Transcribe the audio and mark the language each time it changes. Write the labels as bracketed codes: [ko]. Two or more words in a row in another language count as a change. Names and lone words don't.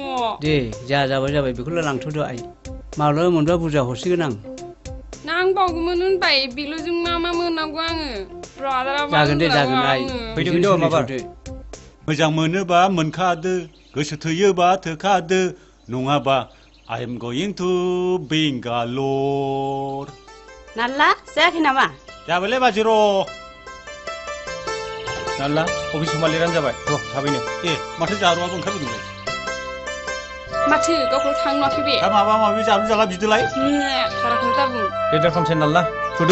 [brx] दे जाबाय बेखौल' लांथ'दो आइ माब्लाबा मोनबा बुरजा हरसिगोन आं नांबावगौमोन होनबाय बेल'जों मा मोननांगौ आङो जागोन आइ [en] फैदो माबार मोजां मोनोबा मोनखादो गोसो थोयोबा थोखादो नङाबा I am going to Bangalore [brx] नाल्ला जायाखै नामा जाबायलै बाजि र' नाल्ला अफिस समा लिरनानै जाबाय र' थाबैनो माथो जारुआबो ओंखारबोदोंलाय माथो गावखौ थांनाखै बे माबा माबि जालु जाला बिदोलाय बाराखौ दाबुं लेटार खालामसै नाल्ला थुदो